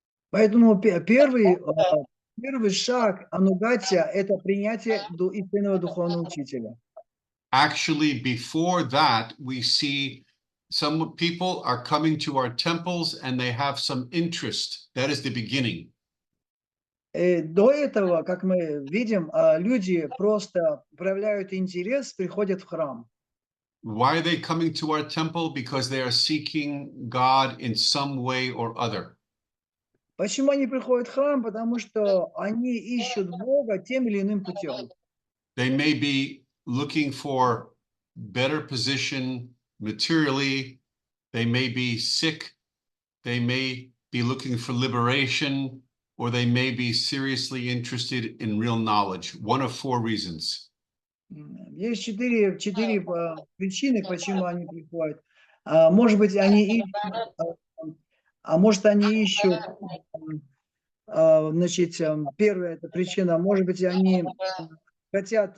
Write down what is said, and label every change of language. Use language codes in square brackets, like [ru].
[ru] Поэтому первый шаг анугатия – это принятие истинного духовного учителя. [en] Actually, before that, we see some people are coming to our temples and they have some interest. That is the beginning. [ru] До этого, как мы видим, люди просто проявляют интерес, приходят в храм. [en] Why are they coming to our temple? Because they are seeking God in some way or other. [ru] Почему они приходят в храм? Потому что они ищут Бога тем или иным путем. [en] They may be looking for better position materially. They may be sick. They may be looking for liberation, or they may be seriously interested in real knowledge. One of four reasons. [ru] Есть четыре причины, почему они приходят. Может быть, они ищут, может, они ищут, значит, первая эта причина, может быть, они хотят.